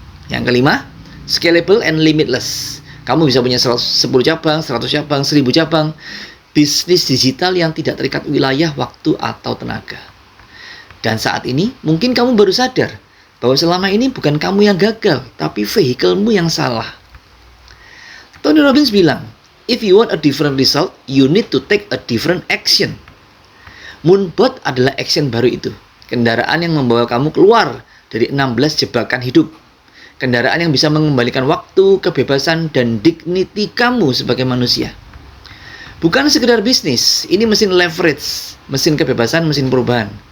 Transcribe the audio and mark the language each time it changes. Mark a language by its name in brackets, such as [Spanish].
[Indonesian] Yang kelima, [English] scalable and limitless. [Indonesian] Kamu bisa punya 10 cabang, 100 cabang, 1000 cabang. Bisnis digital yang tidak terikat wilayah, waktu, atau tenaga. Dan saat ini, mungkin kamu baru sadar bahwa selama ini bukan kamu yang gagal, tapi vehikelmu yang salah. [English] Tony Robbins [Indonesian] bilang, [English] if you want a different result, you need to take a different action. [Indonesian] Moonbird adalah action baru itu. Kendaraan yang membawa kamu keluar dari 16 jebakan hidup. Kendaraan yang bisa mengembalikan waktu, kebebasan, dan dignity kamu sebagai manusia. Bukan sekedar bisnis, ini mesin leverage, mesin kebebasan, mesin perubahan.